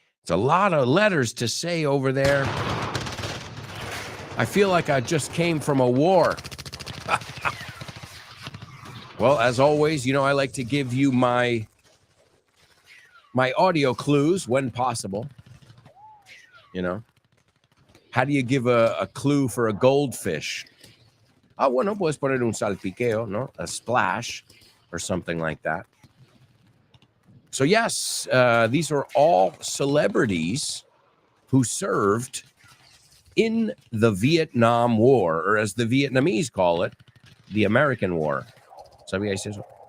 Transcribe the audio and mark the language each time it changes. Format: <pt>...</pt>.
<en>It's a lot of letters to say over there. I feel like I just came from a war. Well, as always, I like to give you my audio clues when possible. How do you give a clue for a goldfish?</en> <es>Bueno, puedes poner un salpiqueo, ¿no?</es> <en>A splash or something like that. So yes, these are all celebrities who served in the Vietnam War, or as the Vietnamese call it, the American War.</en> <es>¿Sabía eso?</es>